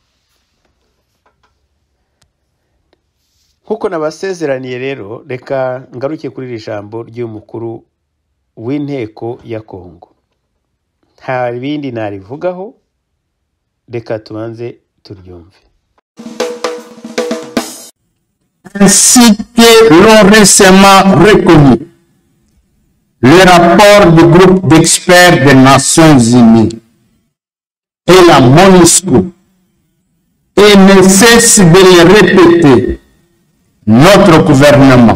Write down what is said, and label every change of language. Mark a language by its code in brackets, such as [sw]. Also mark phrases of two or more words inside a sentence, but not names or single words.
[rw] Nkuko nabasezeraniye rero, reka ngaruke kuri iri jambo ry'umukuru w'inteko ya Kongo. Nta bindi narivugaho, reka tubanze turyumve. [fr] Ainsi que l'ont récemment reconnu le rapport du groupe d'experts des Nations Unies et la MONUSCO, et ne cesse de le répéter, notre gouvernement.